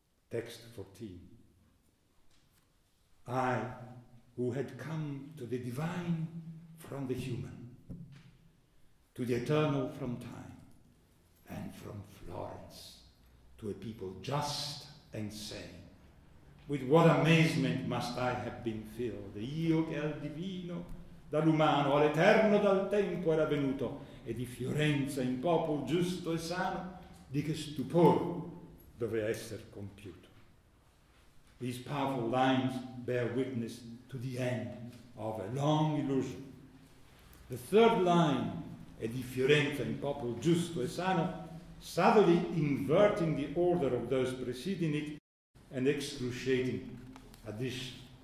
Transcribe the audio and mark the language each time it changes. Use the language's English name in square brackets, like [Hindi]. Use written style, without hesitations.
[English] Text 14. I, who had come to the divine from the human, to the eternal from time, and from Florence to a people just and sane. With what amazement must I have been filled, [Italian] io che al divino, dall'umano all'eterno dal tempo era venuto, e di Fiorenza in popolo giusto e sano, di che stupore doveva essere compiuto. [English] These powerful lines bear witness to the end of a long illusion. The third line, [Italian] e di Fiorenza in popolo giusto e sano, [English] subtly inverting the order of those preceding it, an excruciating addition.